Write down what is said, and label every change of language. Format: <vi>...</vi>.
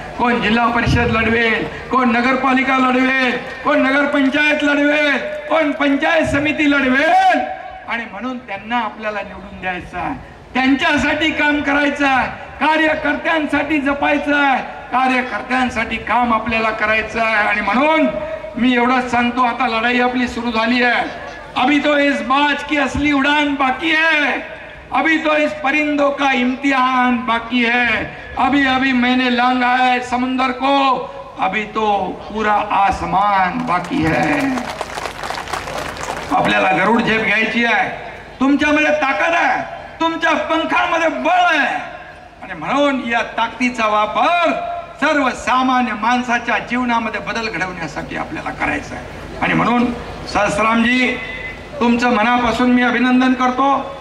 <mr>कोण जिल्हा परिषद लढवेल, कोण नगरपालिका लढवेल, कोण नगरपंचायत लढवेल, कोण पंचायत समिती लढवेल. आणि म्हणून त्यांना आपल्याला निवडून द्यायचं आहे, त्यांच्यासाठी काम करायचं आहे, कार्यकर्त्यांसाठी जपायचं आहे, कार्यकर्त्यांसाठी काम आपल्याला करायचं आहे. आणि म्हणून मी एवढंच सांगतो, आता लढाई आपली सुरू झाली आहे.</mr> <hi>अभी तो इस बाज की असली उड़ान बाकी है, अभी तो इस परिंदों का इम्तिहान बाकी है. अभी अभी मैंने लांघा है समुंदर को, अभी तो पूरा आसमान बाकी है.</hi> <mr>आपल्याला गरुड झेप घ्यायची आहे. तुमच्यामध्ये ताकद आहे, तुमच्या पंखांमध्ये बळ आहे. आणि म्हणून या ताकदीचा वापर सर्वसामान्य माणसाच्या जीवनामध्ये बदल घडवण्यासाठी आपल्याला करायचा आहे. आणि म्हणून सहस्रामजी, तुमचं मनापासून मी अभिनंदन करतो.</mr>